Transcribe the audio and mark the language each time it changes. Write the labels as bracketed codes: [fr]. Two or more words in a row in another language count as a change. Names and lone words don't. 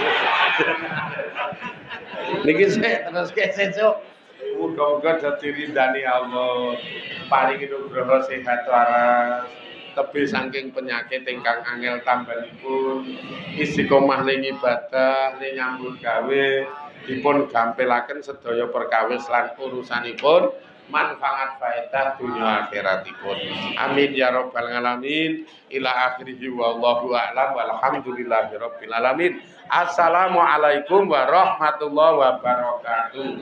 [jv] Niki sik terus sesuk muga-muga dadi rindani Allah, paringi nugraha sehat waras, tebih saking penyakit ingkang angel tambahipun, istiqomah ning ibadah, ning nyambut gawe, dipun gampilaken sedaya perkawis lan urusanipun, manfaat faedah dunya akhiratipun. [ar] آمين يا رب العالمين. إلى آخره والله أعلم والحمد لله رب العالمين. السلام عليكم ورحمة الله وبركاته.